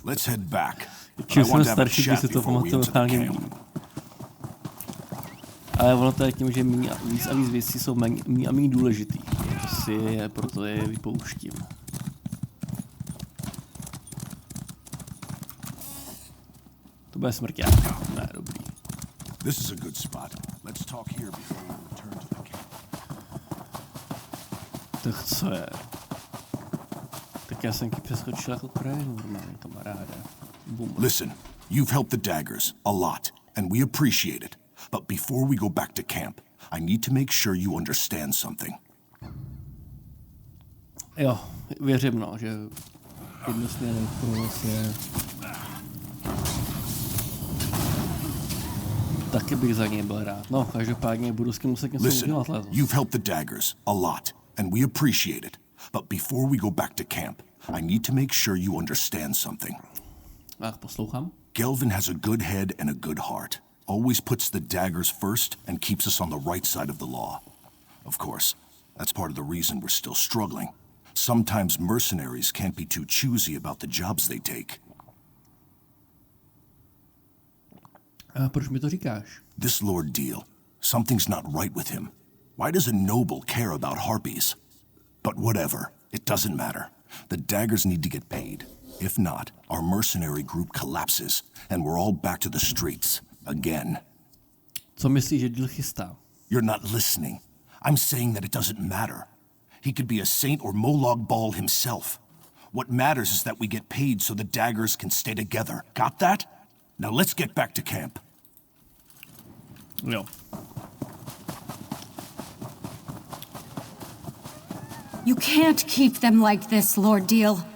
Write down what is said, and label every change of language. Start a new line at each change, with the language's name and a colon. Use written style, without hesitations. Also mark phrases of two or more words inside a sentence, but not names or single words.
Czech: Čím jsem starší, když si to pamatuju totálně méně. Ale ono to je tím, že víc a víc věcí jsou méně a méně důležitý. Proto je vypouštím. To bude smrťák. Ne, dobrý.
English: This is a good spot. Let's talk here before we return to the camp.
Czech: Tak co je? Tak já jsem ti přeskočil jako krajinu, normálně, kamaráde. Boom.
English: Listen, you've helped the daggers a lot, and we appreciate it. But before we go back to camp, I need to make sure you understand something.
Czech: Jo, věřím, no, že jednosměrný provoz je... Taky bych za něj byl rád. No, každopádně budu s tím muset něco udělat letos.
English: You've helped the daggers a lot, and we appreciate it. But before we go back to camp, I need to make sure you understand something.
Czech: Tak, poslouchám.
English: Gelvin has a good head and a good heart. Always puts the daggers first and keeps us on the right side of the law. Of course, that's part of the reason we're still struggling. Sometimes mercenaries can't be too choosy about the jobs they take.
Czech: A proč mi to říkáš?
English: This Lord Deal, something's not right with him. Why does a noble care about harpies? But whatever, it doesn't matter. The daggers need to get paid. If not, our mercenary group collapses, and we're all back to the streets, again.
Czech: Co myslíš, že Deal chystá?
English: You're not listening. I'm saying that it doesn't matter. He could be a saint or Molag Bal himself. What matters is that we get paid so the daggers can stay together. Got that? Now let's get back to camp.
Czech: Jo.
English: You can't keep them like this, Lord Deal.